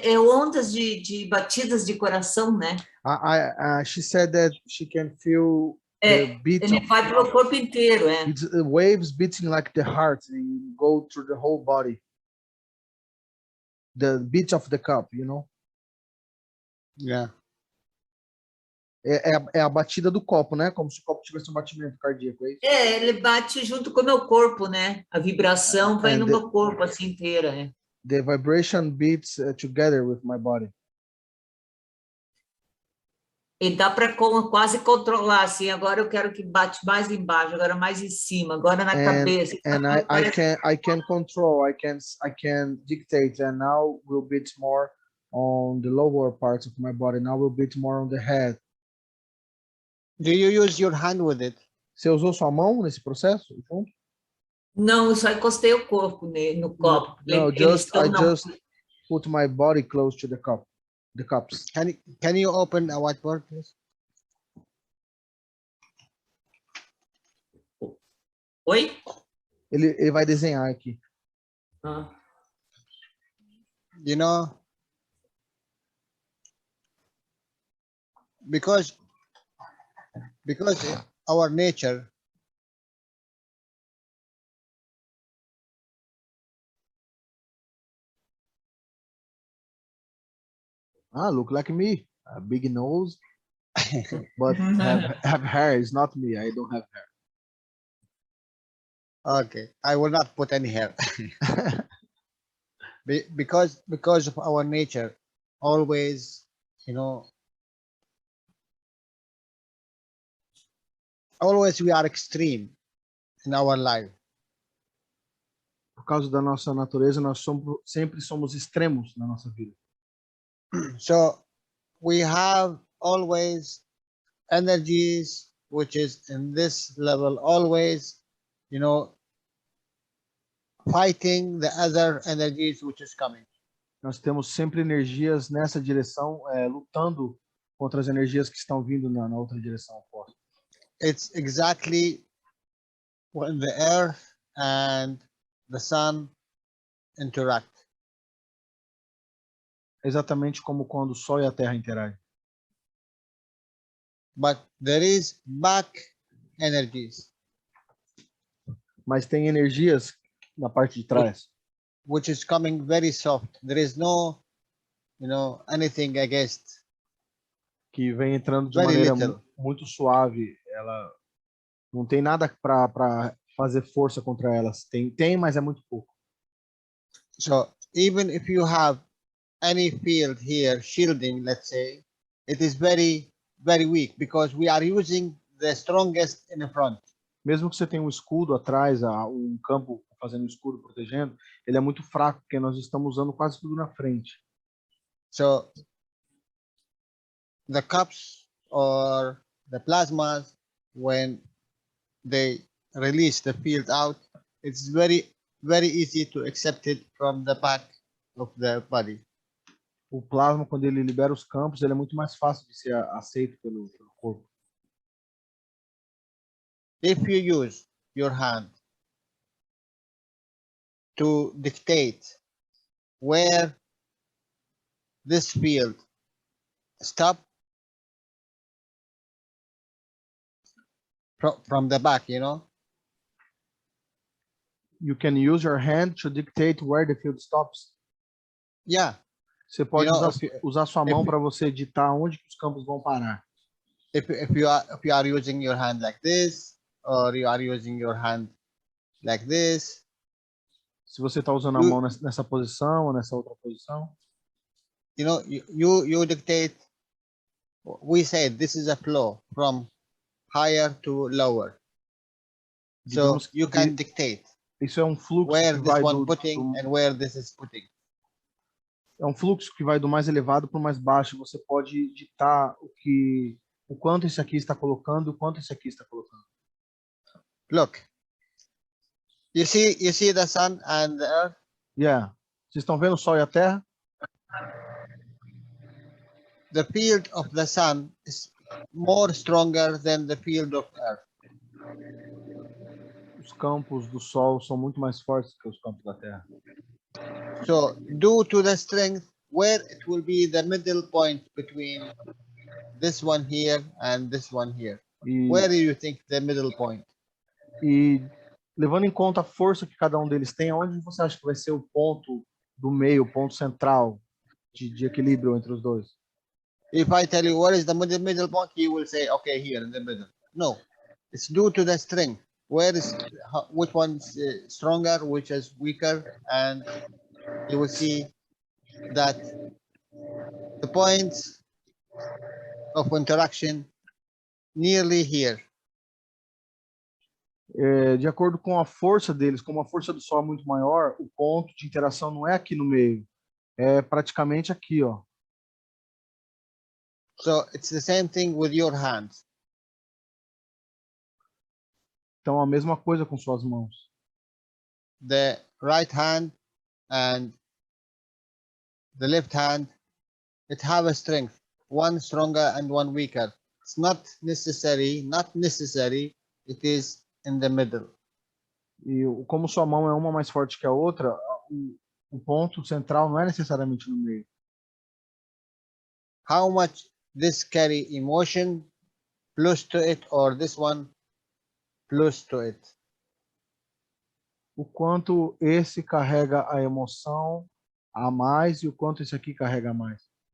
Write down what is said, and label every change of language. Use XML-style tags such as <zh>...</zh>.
<pt>Ondas de batidas de coração, né?</pt> <en>She said that she can feel the beat</en> <pt>Ele vai pelo corpo inteiro,</pt> <en>It's waves beating like the heart and go through the whole body. The beat of the cup, you know? Yeah.</en> <pt>É a batida do copo, né? Como se o copo tivesse um batimento cardíaco, é isso? Ele bate junto com o meu corpo, né? A vibração vai no meu corpo assim inteira, né?</pt> <en>The vibration beats together with my body.</en> <pt>E dá para quase controlar, assim, agora eu quero que bate mais embaixo, agora mais em cima, agora na cabeça.</pt> <en>And I can control, I can dictate, and now will beat more on the lower parts of my body. Now will beat more on the head. Do you use your hand with it?</en> <pt>Você usou sua mão nesse processo? Não, eu só encostei o corpo no copo.</pt> <en>No, I just put my body close to the cup. The cups. Can you open a whiteboard, please?</en> <pt>Oi? Ele vai desenhar aqui.</pt> <en>You know, because our nature, Look like me. A big nose, but have hair. It's not me. I don't have hair. okay, I will not put any hair. because of our nature, always, you know, always we are extreme in our life.</en> <pt>Por causa da nossa natureza, nós sempre somos extremos na nossa vida.</pt> <en>So we have always energies which is in this level, always, you know, fighting the other energies which is coming.</en> <pt>Nós temos sempre energias nessa direção, lutando contra as energias que estão vindo na outra direção oposta.</pt> <en>It's exactly when the earth and the sun interact.</en> <pt>Exatamente como quando o Sol e a Terra interagem.</pt> <en>But there is back energies.</en> <pt>Mas tem energias na parte de trás.</pt> <en>Which is coming very soft. There is no, you know, anything against.</en> <pt>Que vem entrando de</pt> <en>Very</en> <pt>maneira</pt> <en>little.</en> <pt>muito suave. Ela não tem nada para fazer força contra elas. Tem, mas é muito pouco.</pt> <en>So even if you have any field here shielding, let's say, it is very, very weak because we are using the strongest in the front.</en> <pt>Mesmo que você tenha um escudo atrás, um campo fazendo um escudo protegendo, ele é muito fraco porque nós estamos usando quase tudo na frente.</pt> <en>So the cups or the plasmas, when they release the field out, it's very, very easy to accept it from the back of the body.</en> <pt>O plasma, quando ele libera os campos, ele é muito mais fácil de ser aceito pelo corpo.</pt> <en>if you use your hand to dictate where this field stop from the back, you know, You can use your hand to dictate where the field stops. yeah,</en> <pt>Você pode</pt> <en>know,</en> <pt>usar sua mão para você ditar onde que os campos vão parar.</pt> <en>if you are using your hand like this, or you are using your hand like this,</en> <pt>Se você está usando a mão nessa posição ou nessa outra posição.</pt> <en>you know, you dictate. We said this is a flow from higher to lower, so</en> <pt>Digamos</pt> <en>you can dictate</en> <pt>isso é um fluxo</pt> <en>where</en> <pt>que</pt> <en>this</en> <pt>vai</pt> <en>one putting and where this is putting.</en> <pt>É um fluxo que vai do mais elevado para o mais baixo. Você pode ditar o quanto esse aqui está colocando, o quanto esse aqui está colocando.</pt> <en>Look, you see the sun and the earth. Yeah.</en> <pt>Vocês estão vendo o Sol e a Terra?</pt> <en>The field of the sun is more stronger than the field of earth.</en> <pt>Os campos do Sol são muito mais fortes que os campos da Terra.</pt> <en>So due to the strength, where it will be the middle point between this one here and this one here. Where do you think the middle point?</en> <pt>E levando em conta a força que cada um deles tem, onde você acha que vai ser o ponto do meio, o ponto central de equilíbrio entre os dois?</pt> <en>If I tell you what is the middle point, you will say, okay, here in the middle. No, it's due to the strength. Which one's stronger, which is weaker, and you will see that the points of interaction nearly here.</en> <pt>De acordo com a força deles, como a força do Sol é muito maior, o ponto de interação não é aqui no meio, é praticamente aqui, ó.</pt> <en>So it's the same thing with your hands.</en> <pt>Então a mesma coisa com suas mãos.</pt> <en>The right hand and the left hand, it have a strength, one stronger and one weaker. It's not necessary, it is in the middle.</en> <pt>E como sua mão é uma mais forte que a outra, o ponto central não é necessariamente no meio.</pt> <en>How much this carry emotion plus to it, or this one plus to it.</en> <pt>O quanto esse carrega a emoção a mais e o quanto esse aqui carrega a mais.</pt>